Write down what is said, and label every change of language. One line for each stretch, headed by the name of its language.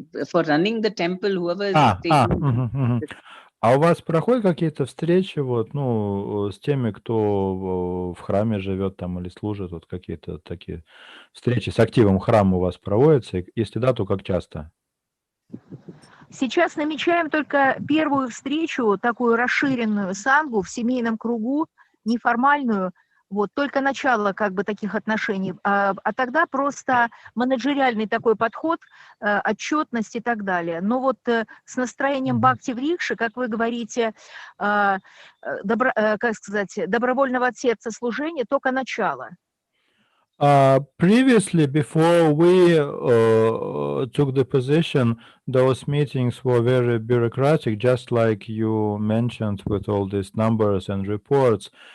English: For running the temple, whoever is taking.
Russian: А у вас проходят какие-то встречи, вот, ну, с теми, кто в храме живет там или служит, вот какие-то такие встречи с активом храма у вас проводятся? Если да, то как часто? Сейчас намечаем только первую встречу, такую расширенную сангу в семейном кругу, неформальную, вот, только начало как бы таких отношений, а тогда просто менеджериальный такой подход, отчетность и так далее. Но вот с настроением Бхакти-Врикши, как вы говорите, как сказать, добровольного от сердца служения, только начало.
English: Previously, before we took the position, those meetings were very bureaucratic, just like you mentioned with all these numbers and reports.